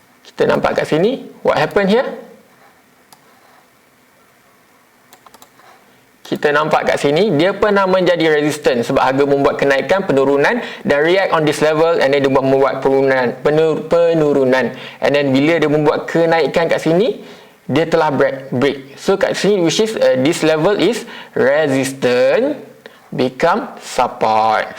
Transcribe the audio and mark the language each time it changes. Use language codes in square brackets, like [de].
[ms] Kita nampak kat sini, [en] what happened here? [ms] Kita nampak kat sini, dia pernah menjadi resistant sebab harga membuat kenaikan, penurunan dan [en] react on this level and then [ms] dia membuat penurunan. [en] And then [ms] bila dia membuat kenaikan kat sini, dia telah break. [en] So [ms] kat sini, [en] which is this level is resistant become support.